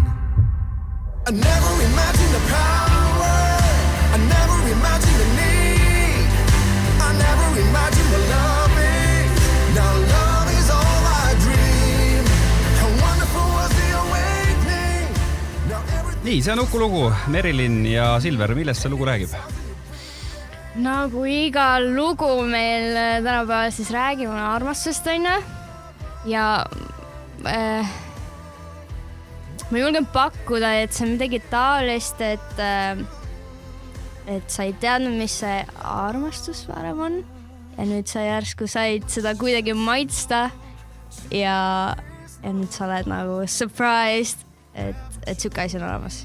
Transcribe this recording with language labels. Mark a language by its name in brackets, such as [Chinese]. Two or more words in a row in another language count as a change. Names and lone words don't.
[English] I never imagined the power, I never imagined the need, I never imagined what love is. Now love is all I dream. How wonderful was the awakening. [Estonian] Nii, see on Uku lugu, Merilin ja Silver, millest see lugu räägib? Nagu iga lugu meil tänapäeval siis räägime armastust onne ja ma julgen pakkuda, et see on midagi taolist, et sa ei teadnud, mis see armastus varem on ja nüüd sa järsku said seda kuidagi maitsta ja nüüd sa oled nagu surprised, et siuke asi on olemas.